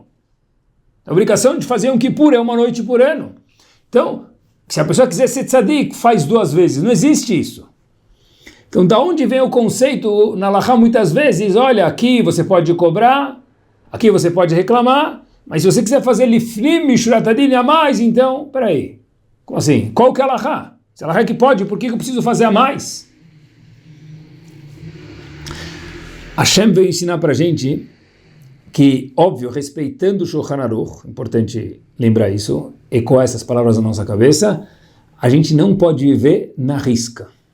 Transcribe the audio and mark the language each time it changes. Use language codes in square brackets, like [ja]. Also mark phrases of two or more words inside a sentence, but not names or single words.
[pt] A obrigação de fazer um kippur é uma noite por ano. Então, se a pessoa quiser ser tzadik, faz 2 vezes. Não existe isso. Então, da onde vem o conceito na halachá muitas vezes? Olha, aqui você pode cobrar, aqui você pode reclamar, mas se você quiser fazer [he] לפנים משורת הדין [pt] a mais, então, peraí. Como assim? Qual que é a halachá? Se a halachá é que pode, por que eu preciso fazer a mais? Hashem veio ensinar para a gente que, óbvio, respeitando o Shulchan Aruch, importante lembrar isso, ecoar essas palavras na nossa cabeça, a gente não pode viver na risca.